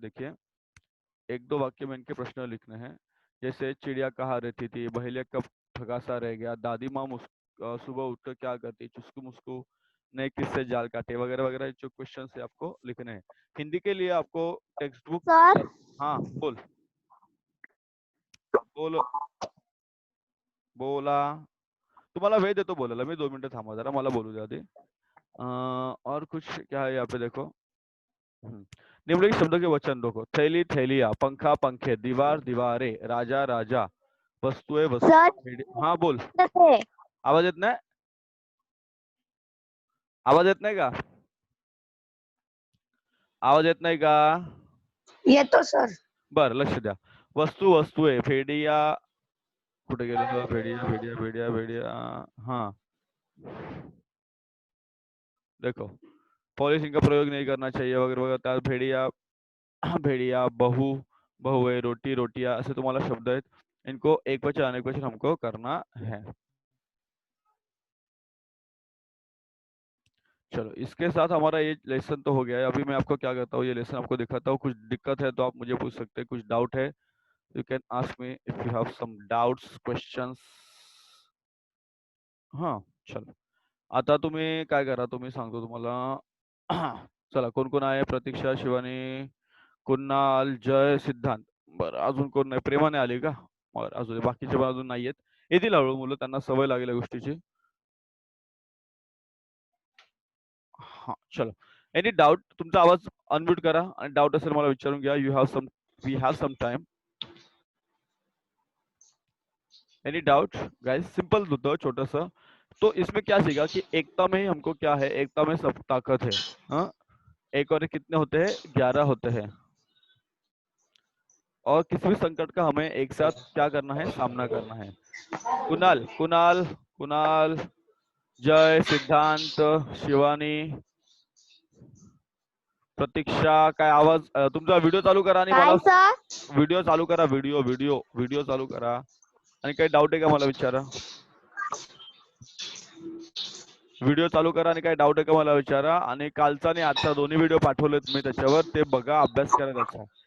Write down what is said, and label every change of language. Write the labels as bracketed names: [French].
[Hindi] देखिए एक दो वाक्य में इनके प्रश्न लिखने हैं। जैसे चिड़िया कहाँ रहती थी, बहेलिया कब ठगासा रह गया, दादी माँ सुबह उठकर क्या करती, चुस्कू मुस्कू ने किससे जाल काटे, वगैरह वगैरह जो क्वेश्चन है आपको लिखने हैं। हिंदी के लिए आपको टेक्स्ट बुक, सर हाँ बोल, बोल बोला, [Marathi] तुम्हाला वेळ देतो बोलायला मी, 2 मिनिटं थांबा जरा, मला बोलू द्या आधी। [Hindi] और कुछ क्या है यहाँ पे देखो, निम्नलिखित शब्दों के वचन देखो, थैली थैलिया, पंखा पंखे, दीवार दीवारे, राजा राजा, वस्तुएं सर वस्तु। हाँ बोल, थे [Marathi] आवाज येत नाही, आवाज येत नाही का, आवाज येत नाही का, [Hindi] ये तो सर [Marathi] बर लक्ष द्या। [Hindi] वस्तू वस्तुएं, भेड़िया, [Marathi] कुठे गेलं, [Hindi] भेड़िया भेड़िया भेड़िया भेड़िया, हाँ देखो, पॉलिशिंग का प्रयोग नहीं करना चाहिए वगैरह वगैरह, त्यात भेड़िया, भेड़िया, बहू, बहुए, रोटी रोटियां, ऐसे तुम्हारा शब्द है, इनको एक वचन अनेक वचन हमको करना है। चलो इसके साथ हमारा ये लेसन तो हो गया है। अभी मैं आपको क्या करता हूँ, ये लेसन आपको दिखाता हूँ। कुछ दिक्कत है तो आप मुझे पूछ सकते हैं, कुछ डाउट है [English] You can ask me if you have some doubts questions. [Hindi] हाँ चलो, [Marathi] आता तुम्ही काय करा, तुम्ही सांगतो तुम्हाला चला कोण कोण आहे, प्रतीक्षा, शिवानी, कुणाल, जय, सिद्धांत, बरं अजून कोण नाही, प्रेमाने आली का, बरं अजून बाकीचे पण अजून नाहीयेत, येतील हळूहळू मुलं, त्यांना सवय लागेल या गोष्टीची। [Hindi] हाँ चलो, [Marathi] एनी डाउट, तुमचा आवाज अनम्यूट करा आणि डाउट असेल मला विचारून घ्या, [English] you have some, we have some time, any doubt guys, [Marathi] simple होता [Hindi] छोटा सा। तो इसमें क्या सीखा कि एकता में ही हमको क्या है, एकता में सब ताकत है। हाँ, एक और एक कितने होते हैं, 11 होते हैं, और किसी भी संकट का हमें एक साथ क्या करना है, सामना करना है। कुणाल कुणाल कुणाल, जय, सिद्धांत, शिवानी, [Marathi] प्रतीक्षा काय आवाज तुमचा व्हिडिओ चालू करा आणि मला काय सर व्हिडिओ चालू करा. व्हिडिओ चालू करा आणि काही डाऊट आहे का मला विचारा. व्हिडिओ चालू करा आणि काही डाऊट आहे का मला विचारा. आणि कालचा आणि आजचा दोन्ही व्हिडिओ पाठवलेत मी त्याच्यावर, ते बघा, अभ्यास करा त्याचा.